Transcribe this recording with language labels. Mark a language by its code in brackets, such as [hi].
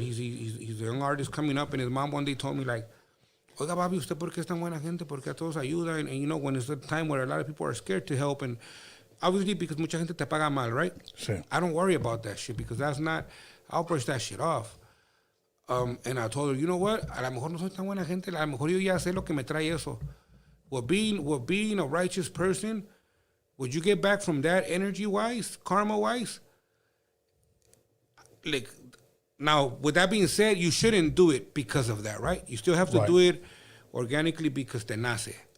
[en] He's a young artist coming up, and his mom one day told me, like, [es] oiga, papi, ¿usted por qué es tan buena gente? Porque a todos ayuda. [en] And when it's a time where a lot of people are scared to help, and obviously because [es] mucha gente te paga mal, right? Sí. [en] I don't worry about that shit because that's not, I'll brush that shit off. And I told her, you know what? [es] A lo mejor no soy tan buena gente. A lo mejor yo ya sé lo que me trae eso. [en] With being a righteous person, what you get back from that energy-wise, karma-wise, like, now, with that being said, you shouldn't do it because of that, right? You still have to do it organically because te nace.